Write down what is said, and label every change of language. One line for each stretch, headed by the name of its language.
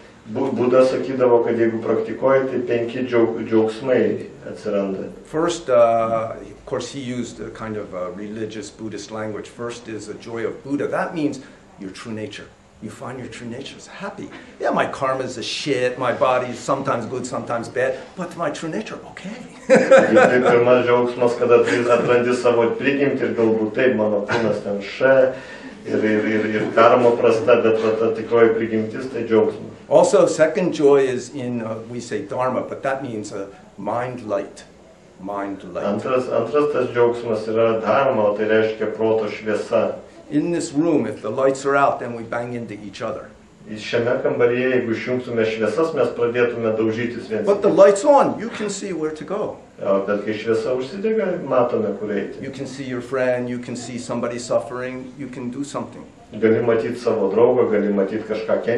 Lithuanian: Buda sakydavo, kad jeigu praktikuoji, tai 5 džiaugsmai atsiranda.
English: First, of course, he used a kind of religious Buddhist language. First is a joy of Buddha. That means your true nature. You find your true nature is happy. Yeah, my karma is a shit, my body is sometimes good, sometimes bad, but my true nature, okay.
Lithuanian: Tai pirmas džiaugsmas, kada atrandi savo prigimtį ir galbūt taip, mano kūnas ten ir karma prasta, bet ta tikroji prigimtis, tai džiaugsmas.
English: Also, second joy is in, we say Dharma, but that means mind light. Mind light.
Lithuanian: Antras tas džiaugsmas yra Dharma, tai reiškia proto šviesa.
English: In this room, if the lights are out, then we bang into each other.
Lithuanian: Šiame kambaryje, jeigu išjungtume šviesas, mes pradėtume daužytis viens.
English: But the light's on, you can see where to go.
Lithuanian: Bet kai šviesa užsidega, matome, kur eiti.
English: You can see your friend, you can see somebody suffering, you can do something.
Lithuanian: Gali matyti savo draugą, gali matyti kažką kenčiantį.